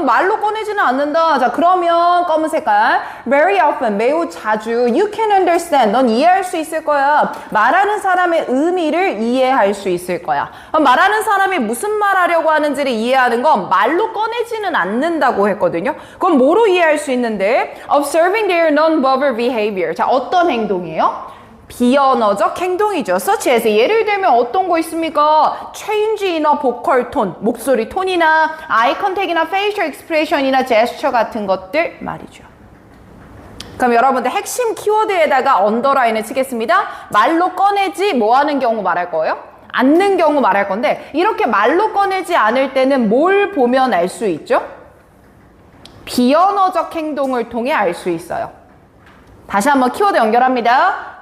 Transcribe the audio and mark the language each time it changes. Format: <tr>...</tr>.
<ko>말로 꺼내지는 않는다. 자, 그러면 검은 색깔.</ko> <en>Very often,</en> <ko>매우 자주.</ko> <en>You can understand.</en> <ko>넌 이해할 수 있을 거야. 말하는 사람의 의미를 이해할 수 있을 거야. 말하는 사람이 무슨 말 하려고 하는지를 이해하는 건 말로 꺼내지는 않는다고 했거든요. 그럼 뭐로 이해할 수 있는데?</ko> <en>Observing their non-verbal behavior.</en> <ko>자, 어떤 행동이에요? 비언어적 행동이죠.</ko> <en>such as</en> <ko>예를 들면 어떤 거 있습니까?</ko> <en>change in a vocal tone,</en> <ko>목소리 톤이나</ko> <en>eye contact이나 facial expression이나 gesture</en> <ko>같은 것들 말이죠. 그럼 여러분들 핵심 키워드에다가 언더라인을 치겠습니다. 말로 꺼내지 뭐 하는 경우 말할 거예요? 않는 경우 말할 건데 이렇게 말로 꺼내지 않을 때는 뭘 보면 알 수 있죠? 비언어적 행동을 통해 알 수 있어요. 다시 한번 키워드 연결합니다.</ko>